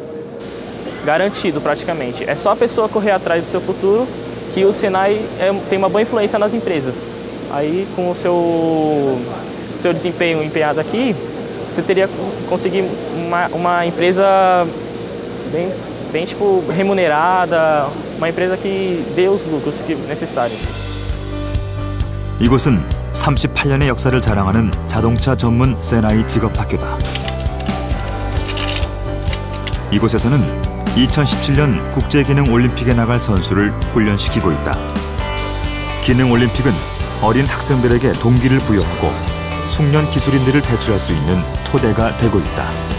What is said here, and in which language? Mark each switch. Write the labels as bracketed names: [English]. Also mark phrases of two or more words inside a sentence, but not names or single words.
[Portuguese] Garantido, praticamente. É só a pessoa correr atrás do seu futuro que o Senai tem uma boa influência nas empresas. Aí, com o seu desempenho empenhado aqui, você teria conseguir uma empresa bem tipo, remunerada, uma empresa que dê os lucros necessários. [Korean] 이곳은 38년의 역사를 자랑하는 자동차 전문 세나이 직업학교다. 이곳에서는 2017년 국제기능올림픽에 나갈 선수를 훈련시키고 있다. 기능올림픽은 어린 학생들에게 동기를 부여하고 숙련 기술인들을 배출할 수 있는 토대가 되고 있다.